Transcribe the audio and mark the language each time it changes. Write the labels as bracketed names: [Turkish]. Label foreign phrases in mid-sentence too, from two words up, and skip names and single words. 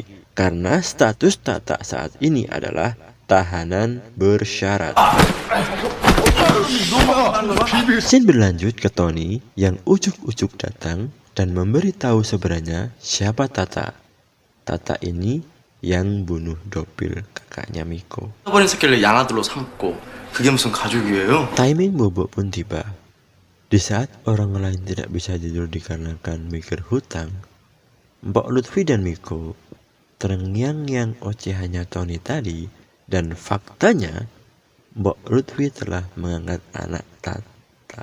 [Indonesian] Karena status Tata saat ini adalah tahanan bersyarat. Scene berlanjut ke Tony yang ujuk-ujuk datang dan memberitahu sebenarnya siapa Tata. Tata ini yang bunuh Dopil kakaknya Miko. [Korean] 버린 새끼를 양아들로 삼고 그게 무슨 가족이에요? [Indonesian] Timing bobok pun tiba. Di saat orang lain tidak bisa tidur dikarenakan mikir hutang, Mbok Lutfi dan Miko terngiang-ngiang ocehannya Tony tadi, dan faktanya Mbok Lutfi telah mengangkat anak Tata.